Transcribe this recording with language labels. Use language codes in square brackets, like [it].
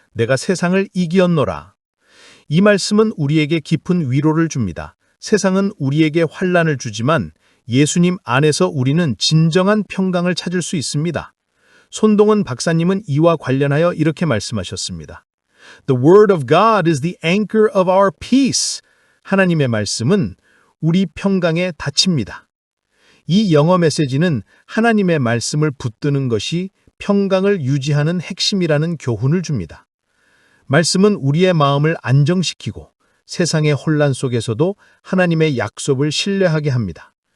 [ko] 내가 세상을 이기었노라. 이 말씀은 우리에게 깊은 위로를 줍니다. 세상은 우리에게 환난을 주지만 예수님 안에서 우리는 진정한 평강을 찾을 수 있습니다. 손동원 박사님은 이와 관련하여 이렇게 말씀하셨습니다. [en] The word of God is the anchor of our peace. [ko] 하나님의 말씀은 우리 평강의 닫입니다. 이 영어 메시지는 하나님의 말씀을 붙드는 것이 평강을 유지하는 핵심이라는 교훈을 줍니다. 말씀은 우리의 마음을 안정시키고 세상의 혼란 속에서도 하나님의 약속을 신뢰하게 합니다.